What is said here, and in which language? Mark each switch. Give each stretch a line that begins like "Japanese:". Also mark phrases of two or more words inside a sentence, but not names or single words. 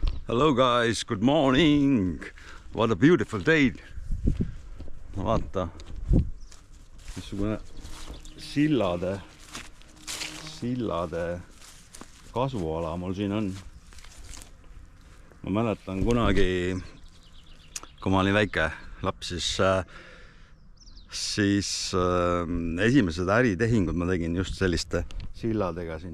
English: Hello guys, good morning! What a beautiful day!
Estonian: No vaata, missugune sillade kasvuala mul siin on. Ma mäletan kunagi, kui ma olin väike laps, siis esimesed äritehingud ma tegin just selliste silladega siin.